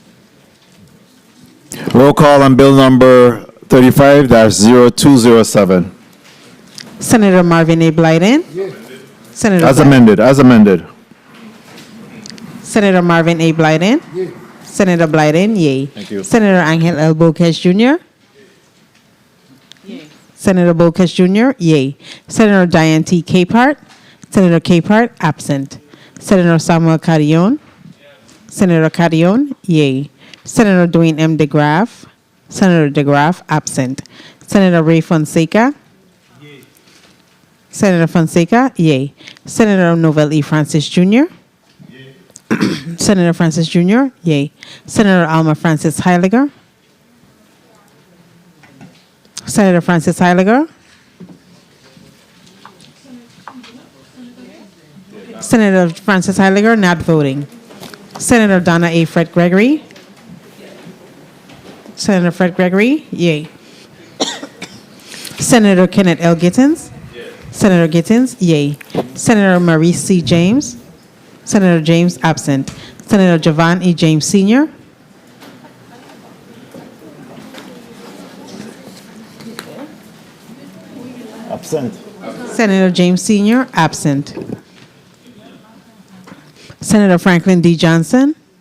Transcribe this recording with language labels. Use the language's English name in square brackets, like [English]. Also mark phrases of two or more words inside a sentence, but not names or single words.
[English] Roll call on bill number 35-0207. Senator Marvin A. Blyden. Senator As amended, as amended. Senator Marvin A. Blyden. Senator Blyden, yay. Thank you. Senator Angel L. Bocage Jr. Yay. Senator Bocage Jr., yay. Senator Diane T. Capehart. Senator Capehart, absent. Senator Samuel Carrion. Senator Carrion, yay. Senator Dwayne M. DeGraff. Senator DeGraff, absent. Senator Ray Fonseca. Yay. Senator Fonseca, yay. Senator Novell E. Francis Jr. Senator Francis Jr., yay. Senator Alma Francis Heiliger. Senator Francis Heiliger. Senator Francis Heiliger, not voting. Senator Donna A. Fred Gregory. Senator Fred Gregory, yay. Senator Kenneth L. Gittens. Senator Gittens, yay. Senator Maurice C. James. Senator James, absent. Senator Javan E. James Sr. Absent. Senator James Sr., absent. Senator Franklin D. Johnson.